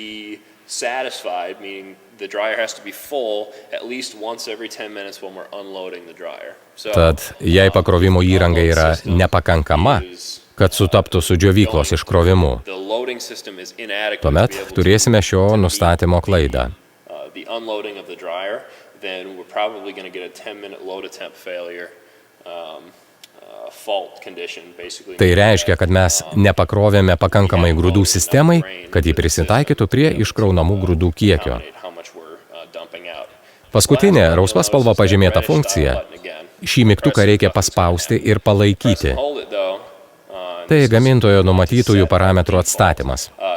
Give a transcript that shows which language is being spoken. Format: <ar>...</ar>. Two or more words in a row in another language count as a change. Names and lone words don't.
<lt>Tad, jei pakrovimo įranga yra nepakankama, kad sutaptų su džiovyklos iškrovimu, tuomet turėsime šio nustatymo klaidą.</lt> <en>Then we're probably going to get a 10-minute load attempt failure fault condition, basically.</en> <lt>Tai reiškia, kad mes nepakrovėme pakankamai grūdų sistemai, kad ji prisitaikytų prie iškraunamų grūdų kiekio. Paskutinė rausva spalva pažymėta funkcija. Šį mygtuką reikia paspausti ir palaikyti. Tai gamintojo numatytųjų parametrų atstatymas.</lt>